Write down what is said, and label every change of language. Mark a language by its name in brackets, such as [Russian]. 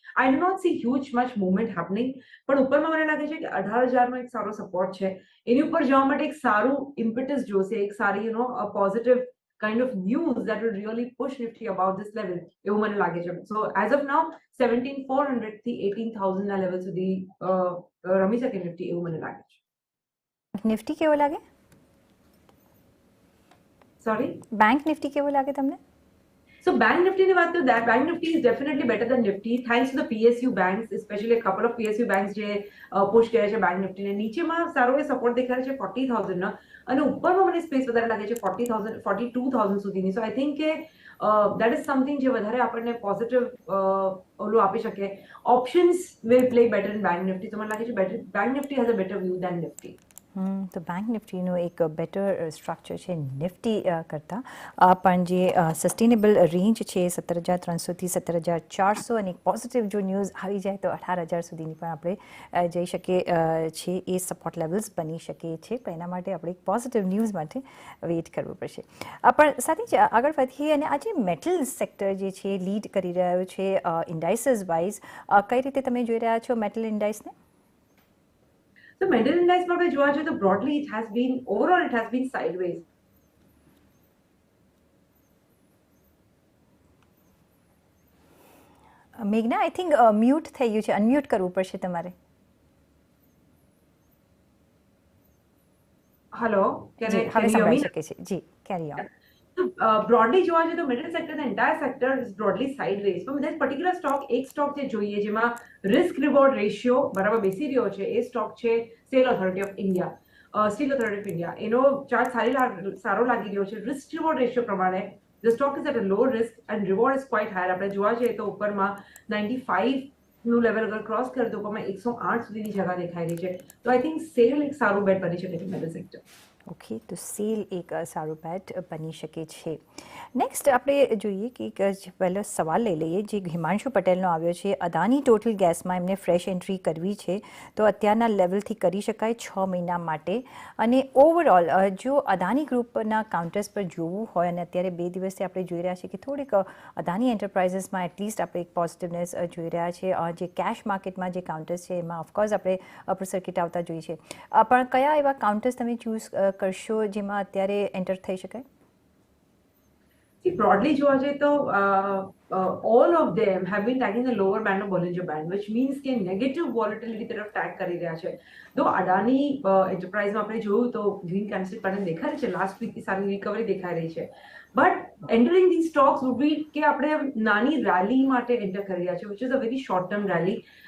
[English] I do not see huge much movement happening. [Gujarati] પણ ઉપરમાં મને લાગે છે કે 18,000નો એક સારો સપોર્ટ છે. એની ઉપર જવા માટે એક સારું ઇમ્પેટસ જોશે એક સારી positive [English] kind of news that will really push Nifty above this level [Gujarati] એવું મને લાગે છે. [English] So as of now [Gujarati] 17,400 થી 18,000 ના લેવલ સુધી રમી શકે નિફ્ટી એવું મને લાગે છે. નિફ્ટી કેવો લાગે? સોરી, બેંક નિફ્ટી કેવો લાગે તમને? [English] So Bank Nifty [Gujarati] ની વાત કરું, [English] that Bank Nifty is definitely better than Nifty thanks to the PSU banks, especially a couple of PSU banks [Gujarati] જે પુશ કરે છે [English] Bank Nifty ને. [Gujarati] નીચેમાં સારો એ સપોર્ટ દેખાય છે 40,000 ના, અને ઉપરમાં મને સ્પેસ વધારે લાગે છે 40,000 42,000 સુધીની. [English] so I think [Gujarati] કે [English] that is something [Gujarati] જે વધારે આપણને પોઝિટિવ ઓલું આપી શકે. [English] Options will play better in Bank Nifty. [Gujarati] તો મને લાગે છે [English] Bank Nifty has a better view than Nifty. [Gujarati] તો બેંક નિફ્ટીનું એક બેટર સ્ટ્રક્ચર છે નિફ્ટી કરતાં, પણ જે સસ્ટેનેબલ રેન્જ છે 17,300થી 17,400, અને એક પોઝિટિવ જો ન્યૂઝ આવી જાય તો 18,000 સુધીની પણ આપણે જઈ શકીએ છીએ. એ સપોર્ટ લેવલ્સ બની શકે છે, પણ એના માટે આપણે એક પોઝિટિવ ન્યૂઝ માટે વેઇટ કરવું પડશે. પણ સાથે જ આગળ વધીએ, અને આજે મેટલ સેક્ટર જે છે લીડ કરી રહ્યો છે ઇન્ડાઇસીસ વાઇઝ. કઈ રીતે તમે જોઈ રહ્યા છો મેટલ ઇન્ડાઇસને? [English] So metal index [Gujarati] પર આપણે જોવા જોઈએ તો [English] broadly it has been overall it has been sideways. [Gujarati] મેઘના, I think mute થઈ ગયું છે, અનમ્યુટ કરવું પડશે તમારે. [English] Hello, [Gujarati] હવે સંભળાઈ શકે છે. જી, કેરી ઓન. [English] broadly [Gujarati] જોવા જોઈએ તો [English] middle sector, the entire sector is broadly sideways. [Gujarati] પણ [English] there's particular stock, [Gujarati] એક સ્ટોક જે જોઈએ જેમાં [English] risk reward ratio [Gujarati] બરાબર બેસી રહ્યો છે, એ સ્ટોક છે steel authority of India. Steel authority of India એનો ચાર્ટ સારો લાગી રહ્યો છે. [English] Risk reward ratio પ્રમાણે the stock is at a low risk and reward is quite high. [Gujarati] આપણે જોવા જઈએ તો ઉપરમાં 95 નું લેવલ અગર ક્રોસ કરે તો ઉપરમાં 108 સુધીની જગા દેખાઈ રહી છે. તો [English] I think [Gujarati] સેલ એક સારું બેટ બની શકે છે મેટલ સેક્ટર. ઓકે, તો સેલ એક સારું બેટ બની શકે છે. નેક્સ્ટ આપણે જોઈએ કે પહેલો સવાલ લઈ લઈએ જે હિમાંશુ પટેલનો આવ્યો છે. અદાની ટોટલ ગેસમાં એમને ફ્રેશ એન્ટ્રી કરવી છે તો અત્યારના લેવલથી કરી શકાય 6 મહિના માટે. અને ઓવરઓલ જો અદાની ગ્રુપના કાઉન્ટર્સ પર જોવું હોય, અને અત્યારે 2 દિવસથી આપણે જોઈ રહ્યા છીએ કે થોડીક અદાની એન્ટરપ્રાઇઝીસમાં એટલીસ્ટ આપણે એક પોઝિટિવનેસ જોઈ રહ્યા છીએ. જે કેશ માર્કેટમાં જે કાઉન્ટર્સ છે એમાં ઓફકોર્સ આપણે અપર સર્કિટ આવતા જોઈએ છે, પણ કયા એવા કાઉન્ટર્સ તમે ચૂઝ કરશો જેમાં અત્યારે એન્ટર થઈ શકાય? [English] Broadly જોવા જઈએ તો all of them have been tagging the lower band of Bollinger Band, which means કે negative volatility તરફ tag [Gujarati] કરી રહ્યા છે. તો અડાની એન્ટરપ્રાઇઝમાં આપણે જોયું તો ગ્રીન કેન્ડલસ્ટિક પેટર્ન દેખાઈ રહી છે, લાસ્ટ વીકની સારી રિકવરી દેખાઈ રહી છે. [English] but entering the stocks would be [Gujarati] કે આપણે નાની રેલી માટે એન્ટર કરી રહ્યા છે, [English] which is a very short term rally.